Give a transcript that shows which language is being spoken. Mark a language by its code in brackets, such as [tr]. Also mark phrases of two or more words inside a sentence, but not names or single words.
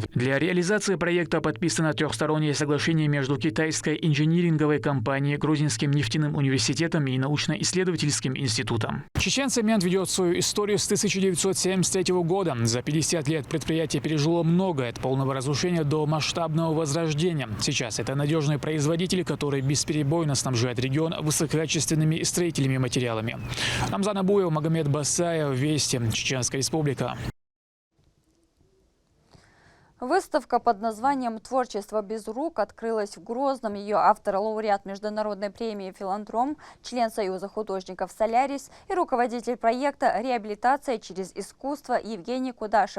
[ru] Для реализации проекта подписано трехстороннее соглашение между китайской инжиниринговой компанией, Грозненским нефтяным университетом и научно-исследовательским институтом. Чеченцемент ведет свою историю с 1973 года. За 50 лет предприятие пережило многое, от полного разрушения до масштабного возрождения. Сейчас это надежный производитель, который бесперебойно снабжает регион высококачественными строительными материалами. Рамзан Абуев, Магомед Басаев, Вести, Чеченская Республика. Выставка под названием «Творчество без рук» открылась в Грозном. Ее автор – лауреат международной премии «Филантром», член Союза художников «Солярис» и руководитель проекта «Реабилитация через искусство» Евгений Кудашев.